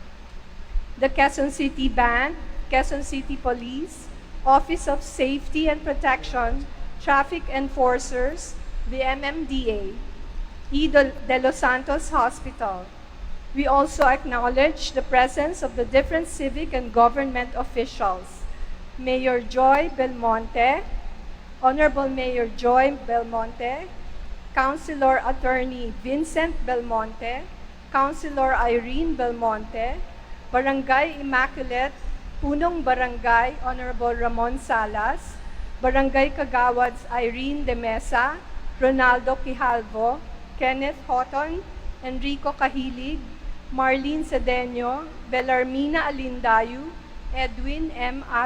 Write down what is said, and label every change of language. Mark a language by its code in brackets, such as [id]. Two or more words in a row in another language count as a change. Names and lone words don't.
[en] The Quezon City Band, Quezon City Police, Office of Safety and Protection, Traffic Enforcers, the MMDA, E. de los Santos Hospital. We also acknowledge the presence of the different civic and government officials. Mayor Joy Belmonte, Honorable Mayor Joy Belmonte, Councilor Attorney Vincent Belmonte, Councilor Irene Belmonte, Barangay Immaculate, Punong Barangay Honorable Ramon Salas, Barangay Kagawads Irene de Mesa, Ronaldo Quijalvo, Kenneth Houghton, Enrico Cahilig, Marlene Cedeño, Belarmina Alindayu, Edwin M.